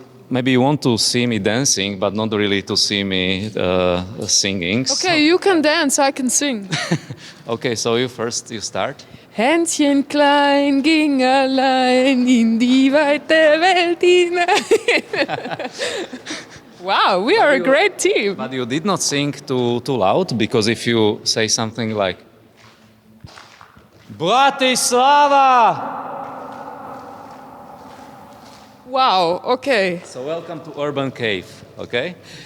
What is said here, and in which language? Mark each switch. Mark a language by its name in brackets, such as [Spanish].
[English] Maybe you want to see me dancing, but not really to see me singing. Okay, you can dance, I can sing. Okay, so you start. [German] Händchen klein ging allein in die weite Welt hinein. [English] Wow, we are a great team. But you did not sing too loud, because if you say something like Bratislava! Wow, okay. So welcome to Urban Cave, okay?